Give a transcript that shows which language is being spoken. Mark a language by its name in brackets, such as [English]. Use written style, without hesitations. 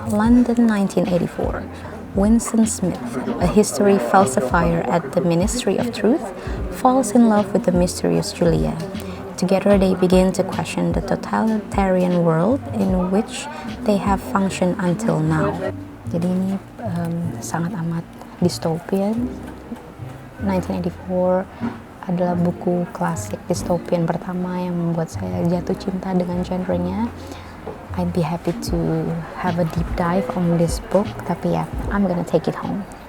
[English] London 1984. Winston Smith, a history falsifier at the Ministry of Truth, falls in love with the mysterious Julia. Together they begin to question the totalitarian world in which they have functioned until now. [Indonesian] Jadi ini sangat amat dystopian. 1984 adalah buku klasik dystopian pertama yang membuat saya jatuh cinta dengan genrenya. [English] I'd be happy to have a deep dive on this book, [Indonesian] tapi ya, [English] I'm gonna take it home.